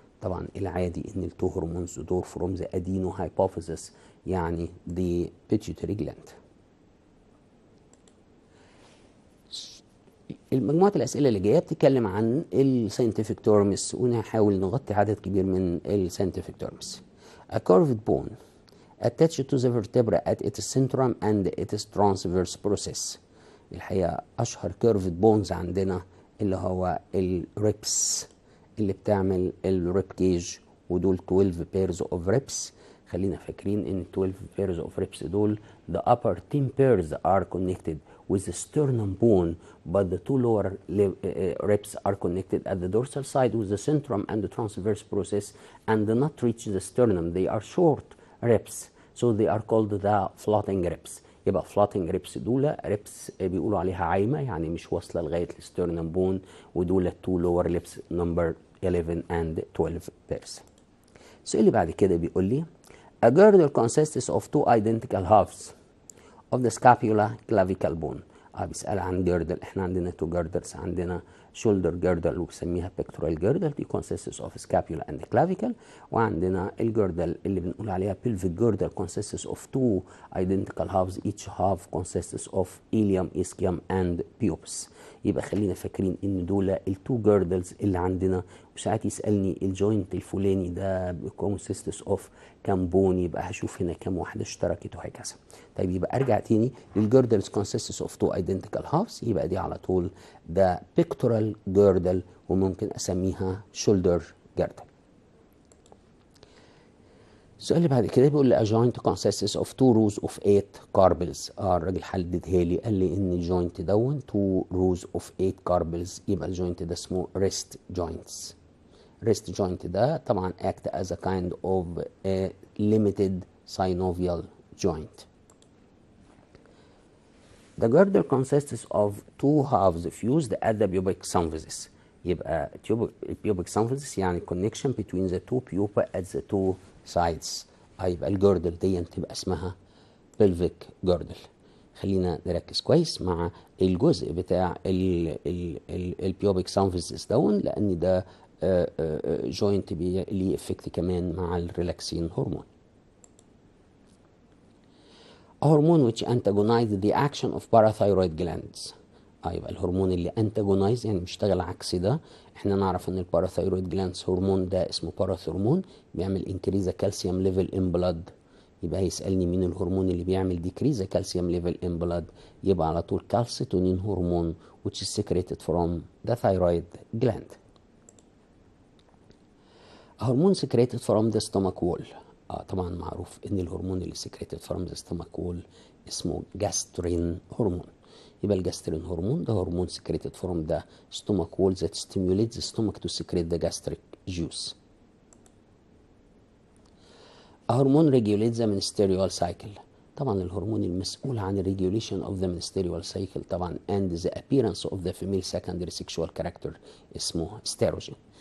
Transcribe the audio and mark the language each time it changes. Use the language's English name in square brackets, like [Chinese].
[Arabic] طبعا العادي ان التو هرمونز دول [English] from the adenohypophysis، [Arabic] يعني [English] the pituitary gland. [Arabic] المجموعة الأسئلة اللي جاية بتتكلم عن الساينتفك تيرمز، ونحاول نغطي عدد كبير من الساينتفك تيرمز. [English] A curved bone attached to the vertebra at its centrum and its transverse process. [Arabic] الحقيقة أشهر curved bones عندنا اللي هو الريبس اللي بتعمل الريب كيج، ودول [English] 12 pairs of ribs. [Arabic] خلينا فاكرين ان [English] 12 pairs of ribs دول the upper 10 pairs are connected with the sternum bone, but the two lower ribs are connected at the dorsal side with the centrum and the transverse process and do not reach the sternum. They are short ribs, so they are called the floating ribs. [Arabic] يبقى floating ribs دول ribs بيقولوا عليها عايمة، يعني مش واصلة لغاية السترنم بون، ودول [English] two lower ribs number 11 and 12 pairs. [Arabic] السؤال اللي بعد كده بيقول لي [English] A girdle consists of two identical halves of the scapula clavicle bone. [Arabic] بيسأل عن girdle. [English] احنا عندنا two girdles، عندنا shoulder girdle وبسميها pectoral girdle، دي consists of scapula and clavicle، [Arabic] وعندنا الجردل اللي بنقول عليها [English] pelvic girdle consists of two identical halves، each half consists of ilium, ischium and pubis. [Arabic] يبقى خلينا فاكرين ان دول التو جيردلز اللي عندنا، وساعات يسالني الجوينت الفلاني ده consists of كام بون، يبقى هشوف هنا كام واحده اشتركت وهكذا. طيب يبقى ارجع تاني للجيردلز [English] consists of two identical halves، [Arabic] يبقى دي على طول ده pectoral girdle، وممكن اسميها shoulder girdle. السؤال اللي بعد كده بيقول لي [English] a joint consists of two rows of 8 carpals. [Arabic] الراجل حددها لي، قال لي ان الجوينت دون 2 rows of 8 carpals، يبقى الجوينت ده اسمه wrist joints. [English] wrist joint [Arabic] ده طبعا [English] act as a kind of a limited synovial joint. The girdle consists of two halves fused at the pubic symphysis. يبقى pubic symphysis يعني connection between the two pupa at the two sides. [Arabic] يبقى الجردل دي تبقى اسمها pelvic girdle. خلينا نركز كويس مع الجزء بتاع البيوبيك symphysis دون، لان ده جوينت ليه افكت كمان مع الريلاكسين هرمون. [English] A hormone which antagonizes the action of parathyroid glands. [Arabic] يبقى الهرمون اللي انتاجونايز يعني بيشتغل عكس ده. احنا نعرف ان الباراثايرويد جلاندز هرمون ده اسمه باراثرمون، بيعمل انكريز كالسيوم ليفل ان بلاد. يبقى هيسالني مين الهرمون اللي بيعمل ديكريز كالسيوم ليفل ان بلاد، يبقى على طول كالسيتونين هرمون [English] which is secreted from the thyroid gland. A hormone secreted from the stomach wall. [Arabic] طبعا معروف ان الهرمون اللي [English] secreted from the stomach wall [Arabic] اسمه جاسترين هرمون. يبقى الجاسترين هرمون ده هرمون [English] secreted from the stomach wall that stimulates the stomach to secrete the gastric juice. A hormone regulates the menstrual cycle. [Arabic] طبعا الهرمون المسؤول عن [English] regulation of the menstrual cycle طبعا and the appearance of the female secondary sexual character [Arabic] اسمه استروجين.